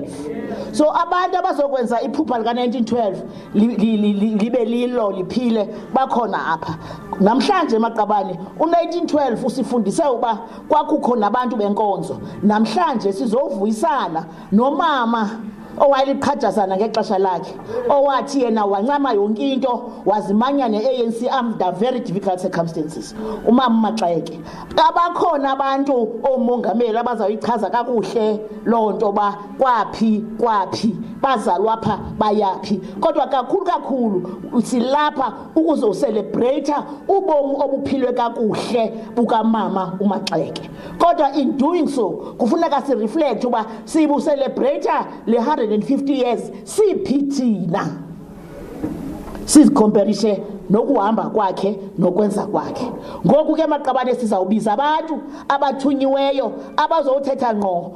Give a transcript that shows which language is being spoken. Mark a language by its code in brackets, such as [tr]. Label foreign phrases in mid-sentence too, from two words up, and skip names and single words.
[xh] So abantu abazokwenza iphupha lika 1912 libe lilo liphile bakhona apha namhlanje maqabane. U1912 usifundise uba kwakukhona abantu benkonzo. Namhlanje sizovuyisana nomama owayeliqhajazana ngexesha lakhe owathi yena wancama yonke into wazimanya neANC [en] under very difficult circumstances. [xh] Umama Maxeke abakhona abantu omongameli abazayichaza kakuhle lonto ba kwapi bazalwa pha bayaphi kodwa kakhulu usilapha ukuzocelebrate ubomi obuphilwe kakuhle bukamama uMaxeke. Kodwa [en] in doing so [xh] kufuneka si reflect uba sibu celebrate le 150 years siphithina sizicomparison nokuhamba kwakhe nokwenza kwakhe. Ngoku ke maqabane sizawubiza abantu abathunyiweyo abazothetha ngqo.